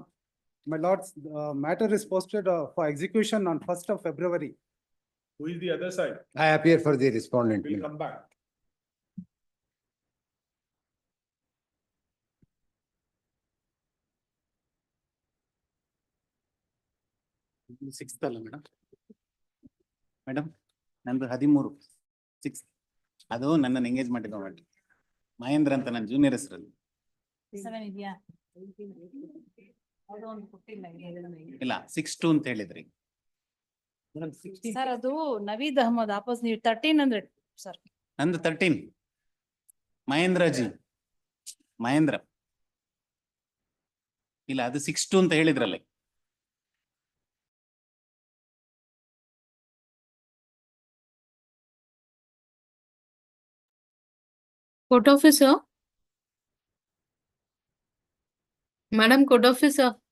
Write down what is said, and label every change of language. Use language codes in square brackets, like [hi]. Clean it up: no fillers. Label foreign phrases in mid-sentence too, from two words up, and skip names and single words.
[en] My lords, the matter is posted for execution on 1st of February. Who is the other side? I appear for the respondent. We'll come back. [kn] Sixth ಅಲ್ಲ ಮೇಡಮ್. ಮೇಡಮ್, ನಂದು 13, 6. ಅದು ನನ್ನ ಎಂಗೇಜ್ ಮಾಡಿದ ಮಾಡಿ. ಮಹೇಂದ್ರ ಅಂತ ನನ್ನ ಜೂನಿಯರ್ ಹೆಸರಲ್ಲಿ. 7 ಇದೆಯಾ? ಅದು ಒಂದು 15 ಇಲ್ಲ, 6-2 ಅಂತ ಹೇಳಿದ್ರಿ. ಸರ್ ಅದು ನವೀದ್ ಅಹಮದ್ ಆಪೋಸ್ ನೀವು 13 ಅಂದ್ರೆ ಸರ್. ನಂದು 13. ಮಹೇಂದ್ರಜಿ. ಮಹೇಂದ್ರ. ಇಲ್ಲ, ಅದು 6-2 ಅಂತ ಹೇಳಿದ್ರಲ್ಲ. [en] Court officer. Madam Court officer.